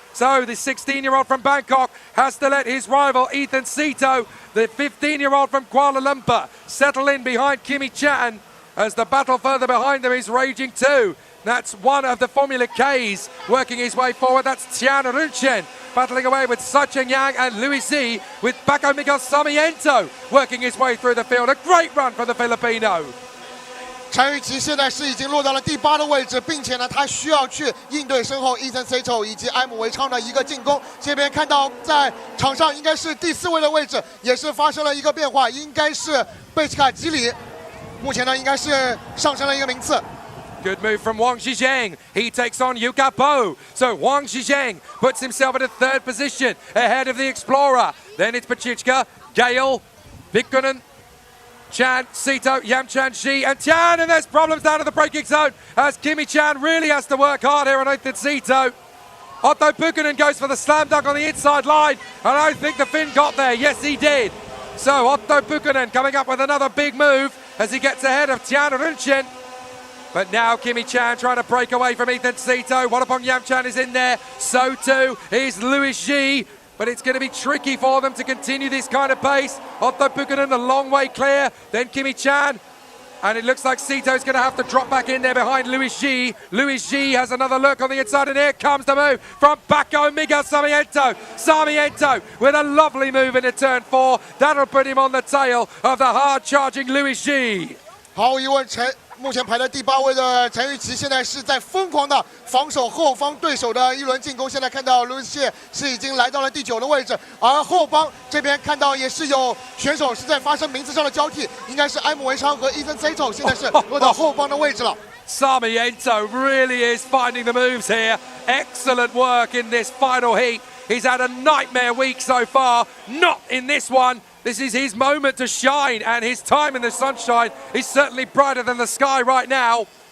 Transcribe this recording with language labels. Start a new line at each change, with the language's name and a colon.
English: So the 16-year-old from Bangkok has to let his rival Ethan Sito, the 15-year-old from Kuala Lumpur, settle in behind Kimi Chan as the battle further behind them is raging too. That's one of the Formula Ks working his way forward. That's Tian Runchen battling away with Sa Cheng Yang and Louis Z, with Paco Miguel Sarmiento working his way through the field. A great run for the Filipino.
Chinese: 陈雨琦现在是已经落到了第8的位置，并且呢，他需要去应对身后 Ethan Sito 以及埃姆维昌的一个进攻。这边看到在场上应该是第4位的位置，也是发生了一个变化，应该是贝奇卡吉里，目前呢应该是上升了一个名次。
English: Good move from Wang Zhizheng. He takes on Yuka Po. So Wang Zhizheng puts himself into 3rd position ahead of the Explorer. Then it's Bichichka, Gale, Pukkanen, Chan, Sito, Yamchan, Shi, and Tian, and there's problems down at the braking zone as Kimi Chan really has to work hard here on Ethan Sito. Otto Pukkanen goes for the slam dunk on the inside line, and I think the Finn got there. Yes, he did. So Otto Buchanan coming up with another big move as he gets ahead of Tian Runchen. But now Kimi Chan trying to break away from Ethan Sito. Wadapong Yamchan is in there. So too is Louis G. But it's going to be tricky for them to continue this kind of pace. Otto Buchanan a long way clear. Then Kimi Chan. And it looks like Sito's going to have to drop back in there behind Louis G. Louis G has another look on the inside, and here comes the move from Paco Miguel Sarmiento. Sarmiento with a lovely move into turn 4. That'll put him on the tail of the hard-charging Louis G.
Chinese: 毫无疑问，目前排在第8位的陈玉琪，现在是在疯狂的防守后方对手的一轮进攻。现在看到卢谢是已经来到了第9的位置，而后方这边看到也是有选手是在发生名字上的交替，应该是埃姆维昌和伊森 Sato 现在是落到后方的位置了。
English: Sarmiento really is finding the moves here. Excellent work in this final heat. He's had a nightmare week so far. Not in this one. This is his moment to shine, and his time in the sunshine is certainly brighter than the sky right now.